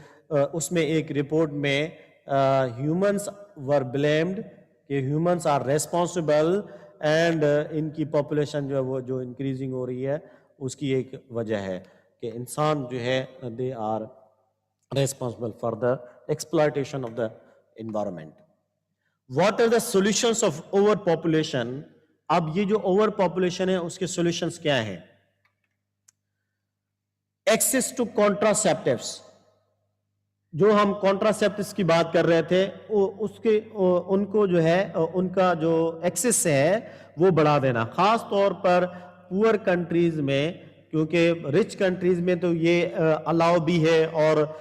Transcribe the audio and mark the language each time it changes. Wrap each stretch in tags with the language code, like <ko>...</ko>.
<ur>اس میں ایک رپورٹ میں</ur> <en>humans were blamed</en> <ur>کہ</ur> <en>humans are responsible,</en> <ur>اینڈ ان کی پاپولیشن جو ہے وہ جو انکریزنگ ہو رہی ہے اس کی ایک وجہ ہے کہ انسان جو ہے</ur> <en>They are responsible for the exploitation of the environment. What are the solutions of overpopulation?</en> <ur>اب یہ جو اوور پاپولیشن ہے اس کے سولوشنز کیا ہیں؟</ur> <en>Access to contraceptives,</en> <ur>جو ہم کانٹراسیپٹس کی بات کر رہے تھے ان کو جو ہے ان کا جو ایکسس ہے وہ بڑھا دینا, خاص طور پر پور کنٹریز میں, کیونکہ رچ کنٹریز میں تو یہ الاؤ بھی ہے, اور</ur>